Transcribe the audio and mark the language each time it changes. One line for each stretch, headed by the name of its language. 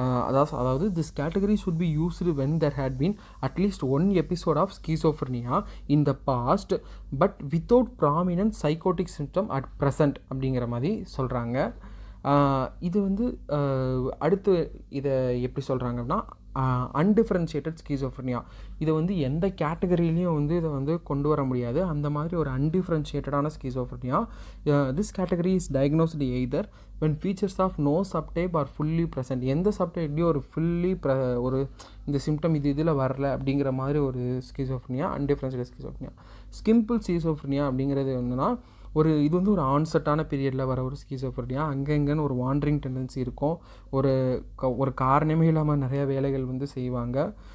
English: அதாவது this category should be used when there had been at least one episode of schizophrenia in the past but without prominent psychotic symptom at present
Tamil: அப்படிங்கிற மாதிரி சொல்கிறாங்க. இது வந்து அடுத்து இதை எப்படி சொல்கிறாங்கன்னா அன்டிஃபரன்ஷியேட்டட் ஸ்கீசோஃப்ரினியா. இதை வந்து எந்த கேட்டகரியிலையும் வந்து இதை வந்து கொண்டு வர முடியாது. அந்த மாதிரி ஒரு அன்டிஃபரன்ஷியேட்டடான ஸ்கீசோஃப்ரினியா.
English: This category is diagnosed either when features of no subtype are fully present.
Tamil: எந்த சப்டைப்லேயும் ஒரு ஃபுல்லி ஒரு இந்த சிம்டம் இதில் வரல அப்படிங்கிற மாதிரி ஒரு ஸ்கீசோஃப்ரினியா அன்டிஃபரன்ஷியேட்டட் ஸ்கீசோஃப்ரினியா. சிம்பிள் ஸ்கீசோஃப்ரினியா அப்படிங்கிறது என்னன்னா இது வந்து ஒரு ஆன்செட்டான பீரியடில் வர ஒரு ஸ்கீசோஃப்ரினியா. அங்கங்கன்னு ஒரு வாண்டரிங் டெண்டன்சி இருக்கும். ஒரு காரணமே இல்லாமல் நிறைய வேலைகள் வந்து செய்வாங்க.